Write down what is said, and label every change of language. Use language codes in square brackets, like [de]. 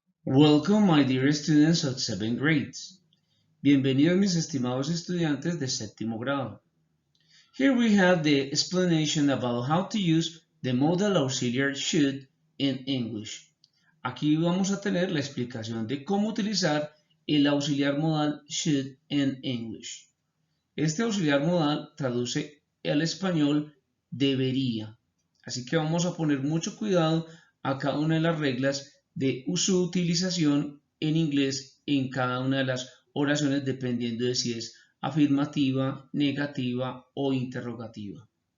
[en] Welcome, my dear students of 7th grades. [es] Bienvenidos mis estimados estudiantes de séptimo grado. [en] Here we have the explanation about how to use the modal auxiliar should in English. [es] Aquí vamos a tener la explicación de cómo utilizar el auxiliar modal should [en] in English. [es] Este auxiliar modal traduce al español debería. Así que vamos a poner mucho cuidado a cada una de las reglas de su utilización en inglés en cada una de las oraciones dependiendo de si es afirmativa, negativa o interrogativa.